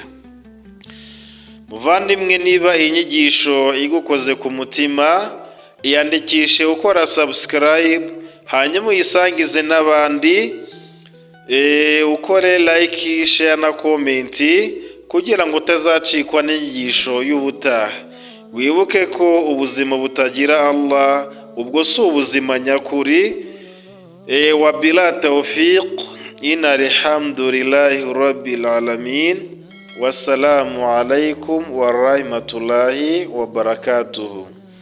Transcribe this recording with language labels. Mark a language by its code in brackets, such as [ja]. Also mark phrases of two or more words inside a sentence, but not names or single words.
[rw] Muvandimwe, niba iyi nyigisho igukoze ku mutima, iyandikishe ukora subscribe, hanyuma uyisangize n'abandi. Ukore like, share na comment kugira ngo utazacikwa n'inyigisho y'ubutaha. Wibuke ko ubuzima butagira Allah, ubwo si ubuzima nyakuri. [ar] و بلا توفيق، إن الحمد لله رب العالمين. والسلام عليكم ورحمة الله وبركاته.